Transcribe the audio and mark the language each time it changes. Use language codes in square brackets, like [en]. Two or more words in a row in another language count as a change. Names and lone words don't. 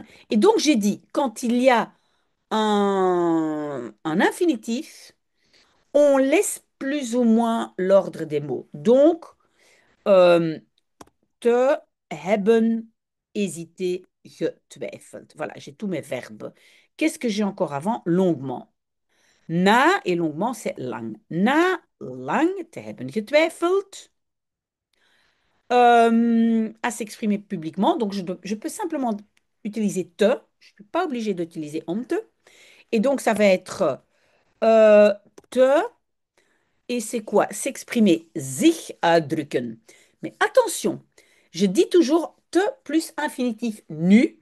[fr] Et donc, j'ai dit, quand il y a un infinitif, on laisse plus ou moins l'ordre des mots. Donc, euh, [nl] te hebben [fr] hésité getwijfeld. Voilà, j'ai tous mes verbes. Qu'est-ce que j'ai encore avant? Longuement. Na et longuement, c'est lang. [nl] Na lang te hebben getwijfeld. [fr] À s'exprimer publiquement. Donc, je peux simplement utiliser te. Je ne suis pas obligée d'utiliser [nl] om te. [fr] Et donc, ça va être te. Et c'est quoi? S'exprimer, [de] sich ausdrücken. [fr] Mais attention, je dis toujours te plus infinitif nu.